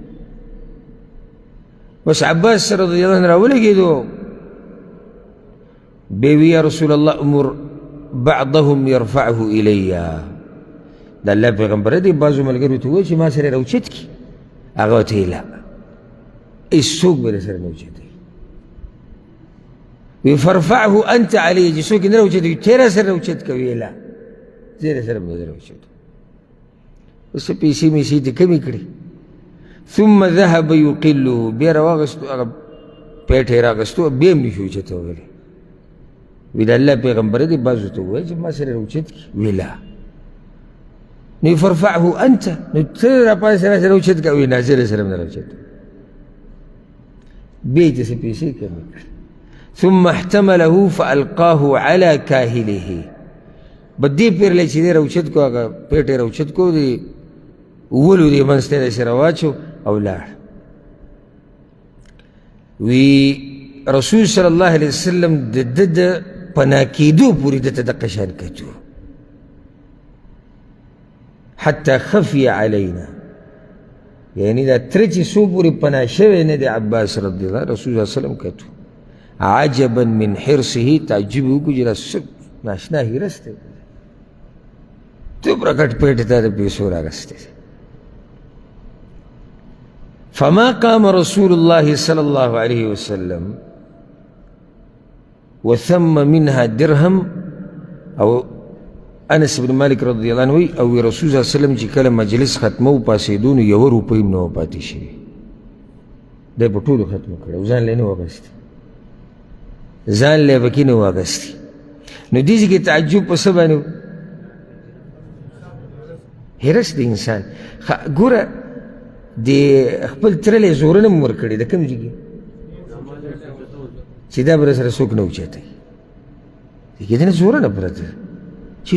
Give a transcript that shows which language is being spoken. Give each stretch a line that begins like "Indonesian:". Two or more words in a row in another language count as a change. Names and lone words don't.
Pashto: بس عباس
Arabic: رضی الله عنه
Pashto: راولګېدو، بیا وی
Arabic: یا رسول الله امر بعضهم يرفعه الی،
Pashto: د الله پیغمبره دې بعضو ملګرو ته ووایي چې ما سره یې راوچت کړي. هغه ورته ویل لا، هېڅوک به درسره نه اوچتوي. وی
Arabic: فرفعه انت علیه،
Pashto: چې څوک یې نه راوچتوي ته یې راسره راوچت کوې. لا زه یې راسره به نه راوچتوم. اوس څه پیسې میسې دې کمې کړې.
Arabic: ثم ذهب یقله،
Pashto: بیا راواغستو هغه پیټ یې راغستو، بیا هم نشو اوچتولی. وی د الله پیغمبره دې بعضو ته ووایي چې ما سره راوچت کړي. وی لا. نو
Arabic: فرفعه انت،
Pashto: نو ته راپاسې راسره راوچت کړه. وی نه زه یې سره هم نه راوچتوم. بیا یې داسې پیسې کمې کړې.
Arabic: ثم احتمله فالقاه على کاهله،
Pashto: بدې پیرلی چې دی راوچت کو، هغه پیټ یې راوچت کو، د ولو دې منځ ته یې داسې راواچو او لاړ. وی رسول
Arabic: صلی الله علیه وسلم
Pashto: د ده د پناه کېدو پورې ده ته دقه شان کتو،
Arabic: حتی خفی علینا،
Pashto: یعنی دا تره چې څو پورې پناه شوی نه دی عباس
Arabic: رضی الله،
Pashto: رسول
Arabic: صلی الله علیه وسلم
Pashto: کتو.
Arabic: عجبا من حرصه،
Pashto: تعجب وکړو چې دا څه ناشنا هیرس دی، دومره ګټ پیټ ته د پیسو راغستی.
Arabic: فما قام رسول الله صلى الله عليه وسلم وثم منها درهم
Pashto: او انس بن مالك
Arabic: رضي الله عنه
Pashto: او رسول الله
Arabic: صلى الله عليه وسلم
Pashto: چې کله مجلس ختمو پاسېدو نو 1 روپۍ هم نه وه پاتې شوې دی په ټولو ختمه کړی او ځان له یې نه واغستې ځان له یې پکې نه واغستې نو دې ځای کې تعجب په څه باندې و حرص د انسان ګوره د خپل تره له یې زورنه هم ورکړې د کوم ځای کې چې دا به راسره څوک نه اوچتوي دې کې د نه زورنه پرته چې